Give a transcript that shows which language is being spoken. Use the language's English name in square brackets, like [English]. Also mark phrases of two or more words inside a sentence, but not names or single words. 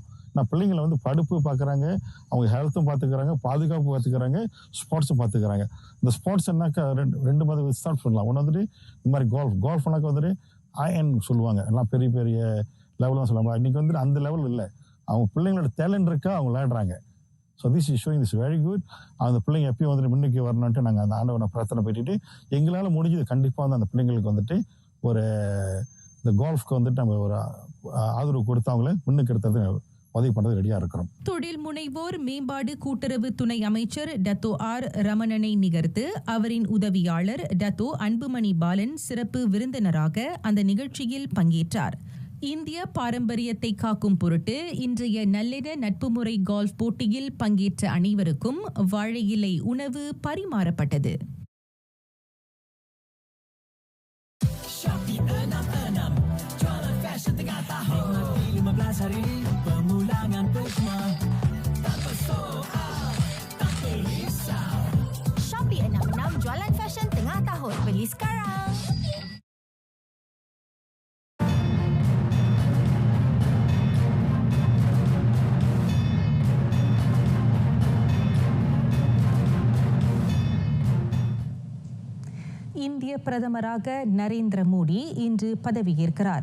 [Tamil] நான் பிள்ளைங்களை வந்து படிப்பு பார்க்குறாங்க, அவங்க ஹெல்த்தும் பார்த்துக்கிறாங்க, பாதுகாப்பு பார்த்துக்கிறாங்க, ஸ்போர்ட்ஸும் பார்த்துக்கிறாங்க. இந்த ஸ்போர்ட்ஸ் என்னாக்கா ரெண்டு மாதிரி ஸ்டார்ட் பண்ணலாம். ஒன்று வந்துட்டு இந்த மாதிரி கோல்ஃப்னாக்கா வந்துட்டு ஐஎன் சொல்லுவாங்க, எல்லாம் பெரிய பெரிய லெவலாம் சொல்லுவாங்க. இன்றைக்கி வந்துட்டு அந்த லெவல் இல்லை, அவங்க பிள்ளைங்களோட டேலண்ட் இருக்கா அவங்க விளையாடுறாங்க. [English] so this is showing this very good. [Tamil] அந்த பிள்ளைங்க எப்பயும் வந்துட்டு முன்னுக்கு வரணுன்ட்டு நாங்கள் அந்த ஆண்டவனை பிரார்த்தனை பண்ணிட்டு எங்களால் முடிஞ்சது கண்டிப்பாக வந்து அந்த பிள்ளைங்களுக்கு வந்துட்டு ஒரு இந்த கோல்ஃப்க்கு வந்துட்டு நம்ம ஒரு ஆதரவு கொடுத்து அவங்கள முன்னுக்கு எடுத்தது உதவி பண்ணுறது ரெடியாக இருக்கிறோம். தொழில் முனைவோர் மேம்பாடு கூட்டுறவு துணை அமைச்சர் டத்தோ ஆர் ரமணனை நிகர்த்து அவரின் உதவியாளர் டத்தோ அன்புமணி பாலன் சிறப்பு விருந்தினராக அந்த நிகழ்ச்சியில் பங்கேற்றார். இந்திய பாரம்பரியத்தை காக்கும் பொருட்டு இன்றைய நல்லென நட்பு முறை கோல்ஃப் போட்டியில் பங்கேற்ற அனைவருக்கும் வாழை இலை உணவு பரிமாறப்பட்டது. [Malay] Shopee 66 jualan fashion tengah tahun. Beli sekarang. [Tamil] இந்திய பிரதமராக நரேந்திர மோடி இன்று பதவியேற்கிறார்.